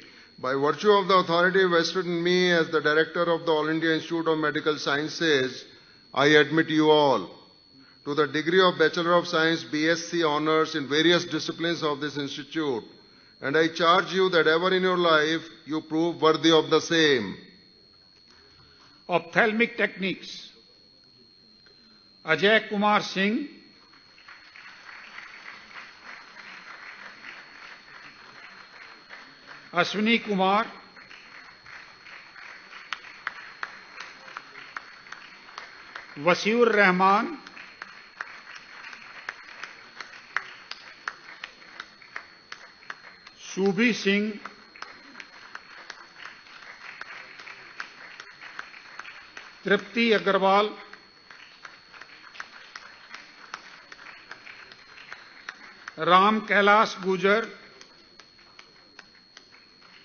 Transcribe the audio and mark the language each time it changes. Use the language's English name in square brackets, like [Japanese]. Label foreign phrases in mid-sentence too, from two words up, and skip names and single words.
[English] By virtue of the authority vested in me as the Director of the All India Institute of Medical Sciences, I admit you all to the degree of Bachelor of Science BSc Honours in various disciplines of this institute, and I charge you that ever in your life you prove worthy of the same. Ophthalmic Techniques, Ajay Kumar Singh, Ashwini Kumar, Wasiur Rahman, Shubhi Singh, Tripti Agarwal, Ram Kailash Gujar,